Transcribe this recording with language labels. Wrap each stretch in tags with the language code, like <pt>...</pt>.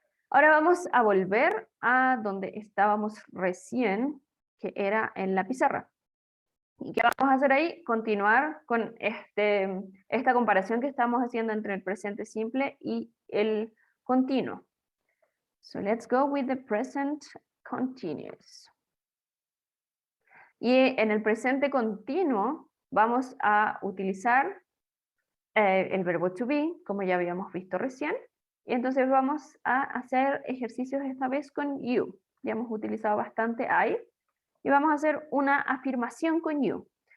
<es>Ahora vamos a volver a donde estábamos recién, que era en la pizarra. ¿Y qué vamos a hacer ahí? Continuar con esta comparación que estamos haciendo entre el presente simple y el continuo.</es> <en>So let's go with the present continuous.</en> <es>Y en el presente continuo vamos a utilizar el verbo to be, como ya habíamos visto recién. Y entonces vamos a hacer ejercicios esta vez con you. Ya hemos utilizado bastante I. Y vamos a hacer una afirmación con you.</es>